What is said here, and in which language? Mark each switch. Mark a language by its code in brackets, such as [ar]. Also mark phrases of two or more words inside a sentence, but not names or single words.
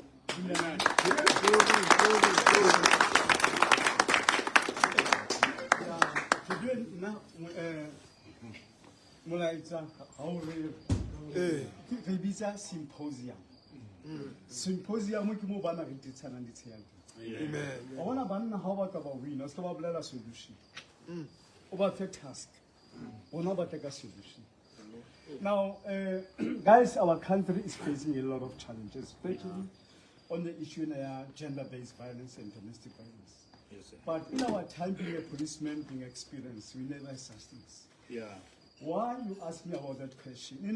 [st] Symposium. Symposium ke mo bana re ditshana ditsheng. Amen. O bona banna ha ba ka ba win, o ska ba bolela solution. O ba fe task. Bona ba [en] take a solution. Now, guys, our country is facing a lot of challenges, especially on the issue of gender-based violence and domestic violence. Yes, sir. But in our time being a policeman, being experienced, we never had such things. Yeah. Why you ask me about that question?